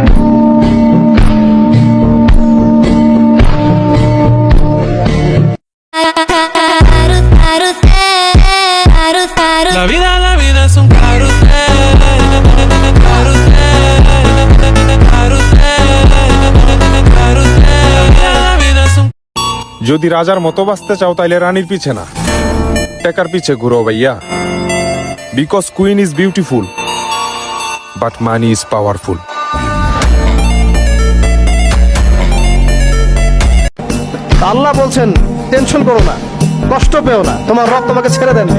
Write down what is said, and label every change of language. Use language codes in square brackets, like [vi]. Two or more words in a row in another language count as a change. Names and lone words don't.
[es] La vida es un carrusel, carrusel, carrusel, carrusel. La vida es un [bn] যদি রাজার মতো বাঁচতে চাও তাইলে রানীর পিছে না, টাকার পিছে ঘুরো ভাইয়া। [en] because queen is beautiful but money is powerful. [bn] আল্লাহ বলছেন টেনশন করো না, কষ্ট পেও না, তোমার রব তোমাকে ছেড়ে দেননি।